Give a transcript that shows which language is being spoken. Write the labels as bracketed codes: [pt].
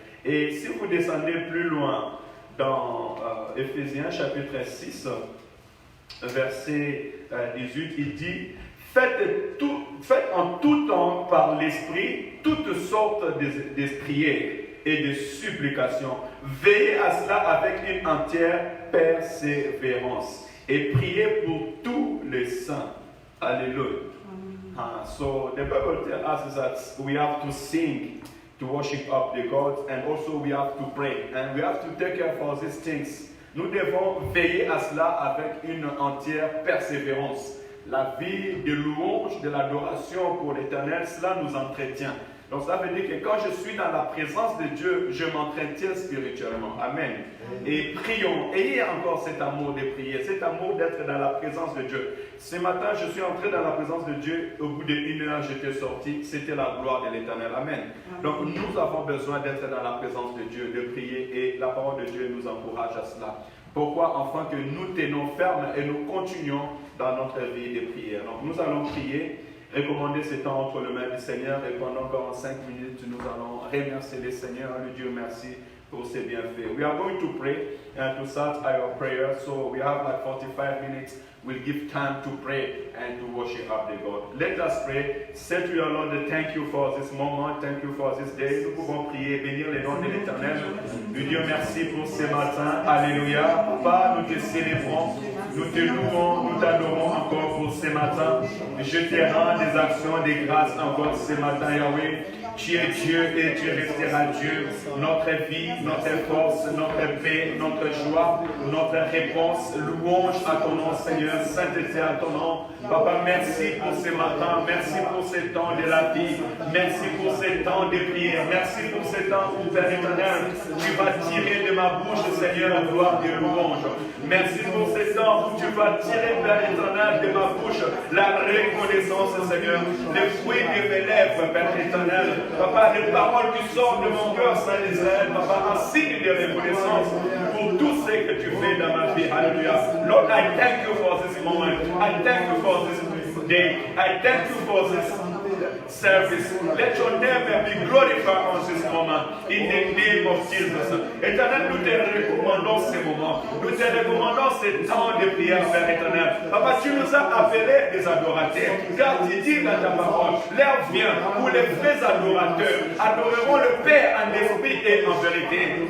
[fr] Et si vous descendez plus loin dans Éphésiens chapitre 6, verset 18, il dit « Faites en tout temps par l'Esprit toutes sortes de prières et de supplications. Veillez à cela avec une entière persévérance et priez pour tous les saints. » Alléluia. [en] So the Bible tells us that we have to sing to worship up the God, and also we have to pray, and we have to take care for these things. [fr] Nous devons veiller à cela avec une entière persévérance. La vie de louange, de l'adoration pour l'Éternel, cela nous entretient. Donc ça veut dire que quand je suis dans la présence de Dieu, je m'entretiens spirituellement. Amen. Et prions. Ayez encore cet amour de prier, cet amour d'être dans la présence de Dieu. Ce matin, je suis entré dans la présence de Dieu. Au bout d'une heure, j'étais sorti. C'était la gloire de l'Éternel. Amen. Donc nous avons besoin d'être dans la présence de Dieu, de prier. Et la parole de Dieu nous encourage à cela. Pourquoi? Afin que nous tenons ferme et nous continuons dans notre vie de prière. Donc nous allons prier. Recommander ce temps entre les mains du Seigneur et pendant 45 minutes, nous allons remercier le Seigneur, le Dieu merci pour ses bienfaits. [en] We are going to pray and to start our prayer, so we have like 45 minutes. We'll give time to pray and to worship up the God. Let us pray. Say to your Lord, thank you for this moment, thank you for this day. [fr] Nous pouvons prier, bénir le nom de l'Éternel. Nous Dieu merci pour ce matin. Alléluia. Papa, nous te célébrons, nous te louons, nous t'adorons encore pour ce matin. Je te rends des actions de grâce encore ce matin, Yahweh. Tu es Dieu et tu resteras Dieu. Notre vie, notre force, notre paix, notre joie, notre réponse, louange à ton nom, Seigneur, sainteté à ton nom. Papa, merci pour ce matin, merci pour ce temps de la vie, merci pour ce temps de prière, merci pour ce temps où, Père éternel, tu vas tirer de ma bouche, Seigneur, gloire et louange. Merci pour ce temps où tu vas tirer, Père éternel, de ma bouche la reconnaissance, Seigneur, les fruits de mes lèvres, Père éternel. Papa, les paroles qui sortent de mon cœur, Saint Israël, Papa, un signe de reconnaissance pour tout ce que tu fais dans ma vie. Alléluia. [en] Lord, I thank you for this moment. I thank you for this day. I thank you for this service. Let your name be glorified on this moment. In the name of Jesus. [fr] Éternel, nous te recommandons ces moments. Nous te recommandons ces temps de prière, Père éternel. Papa, tu nous as appelés des adorateurs. Car tu dis dans ta parole, l'heure vient où les vrais adorateurs adoreront le Père en esprit et en vérité.